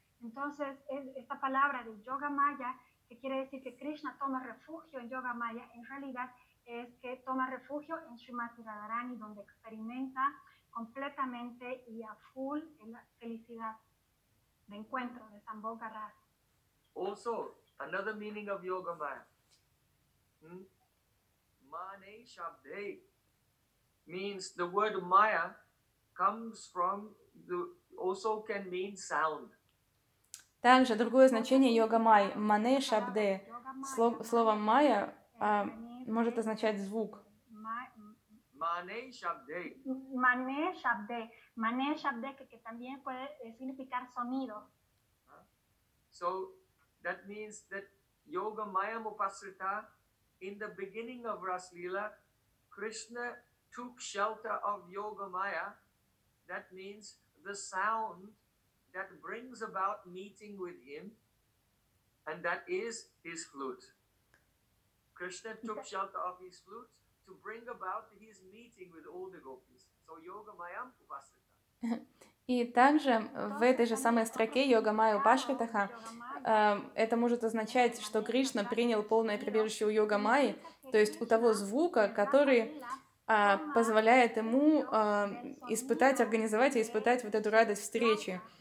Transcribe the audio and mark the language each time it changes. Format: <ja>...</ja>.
<es>Entonces, esta palabra de yoga maya, que quiere decir que Krishna toma refugio en yoga maya, en realidad es que toma refugio en Srimati Radharani, donde experimenta completamente y a full en la felicidad de encuentro de Sambhoga Rasa.</es> <en>Also, another meaning of yoga maya. Mane shabde means the word maya comes from the also can mean sound.</en> <ru>Также другое значение йога май мане шабде. Слово майя может означать звук. Мане шабде.</ru> <es>Мане шабде. Мане шабде, que también puede significar sonido.</es> <en>So that means that yoga maya upasrita, in the beginning of Rasleela, Krishna took shelter of yoga maya. That means the sound that brings about meeting with him, and that is his flute. Krishna took shelter of his flute to bring about his meeting with all the gopis. So yoga mayam upasrita.</en> <ru>И также в этой же самой строке йога майя упашритаха это может означать, что Кришна принял полное прибежище у йога майи, то есть у того звука, который позволяет ему испытать, организовать и испытать вот эту радость встречи.</ru>